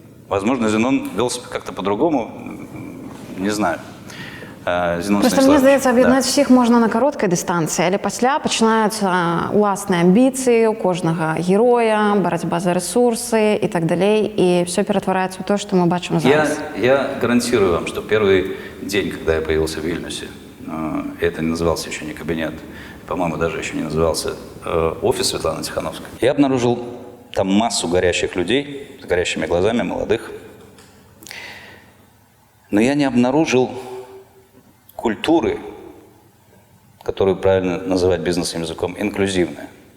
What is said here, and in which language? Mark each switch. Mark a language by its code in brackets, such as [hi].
[ru] Возможно, Зенон вел себя как-то по-другому, не знаю. Зенон [uk] Просто мне здається, об'єднати да. всіх можна на короткій дистанції, але після починаються власні амбіції у кожного героя, боротьба за ресурси і так далі, і все перетворяється у те, що ми бачимо зараз. [ru] Я гарантирую вам, что первый день, когда я появился в Вильнюсе, это не назывался еще не кабинет, по-моему, даже еще не назывался офис Светланы Тихановской, я обнаружил там массу горящих людей с горящими глазами, молодых, но я не обнаружил культуры, которую правильно называть бизнесовым языком, инклюзивная.